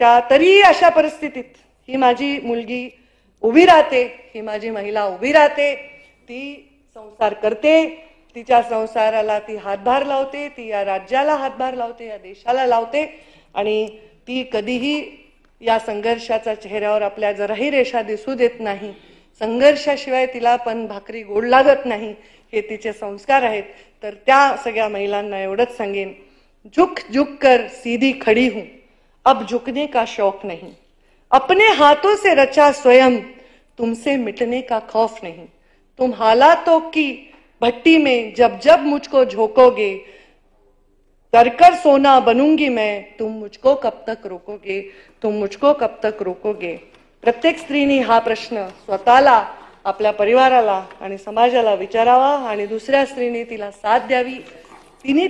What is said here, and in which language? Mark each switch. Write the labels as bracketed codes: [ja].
[mr] तरी अशा परिस्थितीत ही माझी मुलगी उभी राहते, ही माझी महिला उभी राहते, ती संसार करते, तिच्या संसाराला ती हातभार लावते, ती या राज्याला हातभार लावते, या देशाला लावते. आणि ती कधीही या संघर्षाचा चेहऱ्यावर आपल्या जराही रेषा दिसू देत नाही. संघर्षाशिवाय तिला पण भाकरी गोड लागत नाही, हे तिचे संस्कार आहेत. तर त्या सगळ्या महिलांना एवढंच सांगेन, [hi] झुक झुक कर सीधी खड़ी हूं, अब झुकने का शौक नहीं, अपने हाथों से रचा स्वयं, तुमसे मिटने का खौफ नहीं. तुम हालातों की भट्टी में जब जब मुझको झोंकोगे, करकर सोना बनूंगी मैं, तुम मुझको कब तक रोकोगे, तुम मुझको कब तक रोकोगे. [mr] प्रत्येक स्त्रीने हा प्रश्न स्वतःला, आपल्या परिवाराला आणि समाजाला विचारावा आणि दुसऱ्या स्त्रीने तिला साथ द्यावी. तिने